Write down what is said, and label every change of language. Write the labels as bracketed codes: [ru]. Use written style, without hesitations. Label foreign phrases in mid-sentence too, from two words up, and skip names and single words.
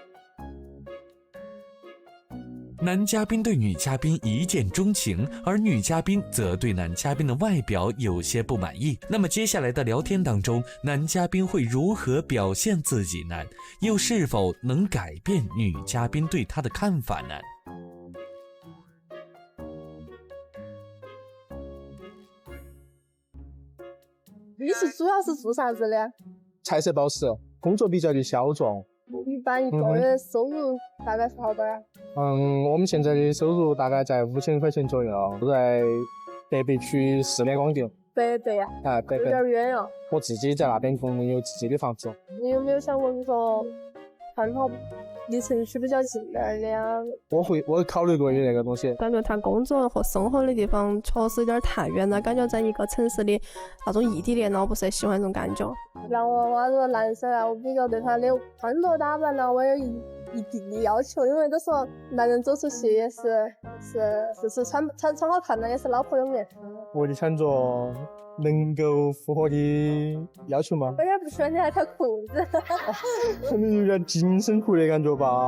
[zh] 男嘉賓對女嘉賓一見鍾情，而女嘉賓則對男嘉賓的外表有些不滿意。那麼接下來的聊天當中，男嘉賓會如何表現自己呢？又是否能改變女嘉賓對他的看法呢？你是主要是做啥子的？菜色保食，工作比較的小眾。一般一個月收入大概是好多呀？我們現在的收入大概在5000塊錢左右，都在北碚區4聯廣店。北碚呀？北碚。有點遠哦。我自己在那邊有自己的房子。你有沒有想過說看好離城區比較近點的呀？我考慮過的那個東西。感覺他工作和生活的地方確實有點太遠了，感覺在一個城市裡那種異地戀，我不是很喜歡這種感覺。然後我這個男生啊，我比較對他的穿着打扮呢，我有一定的要求，因為都說男人走出去也是穿好看的，也是老婆有面。我的穿着能夠符合你要求嗎？我有點不喜歡你那條褲子，可能有點緊身褲的感覺吧。